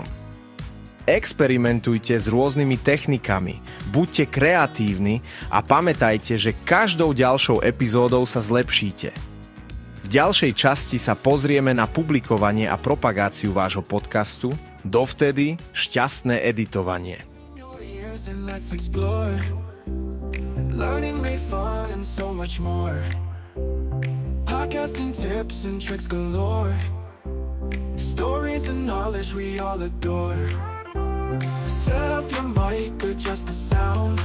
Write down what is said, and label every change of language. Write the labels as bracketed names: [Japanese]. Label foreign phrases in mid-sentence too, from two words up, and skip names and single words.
[Slovak] Experimentujte s rôznymi technikami, buďte kreatívni a pamätajte, že každou ďalšou epizódou sa zlepšíte. V ďalšej časti sa pozrieme na publikovanie a propagáciu vášho podcastu. Dovtedy šťastné editovanie. [English] Learning made fun and so much more. Podcasting tips and tricks galore. Stories and knowledge we all adore. Set up your mic, adjust the sound.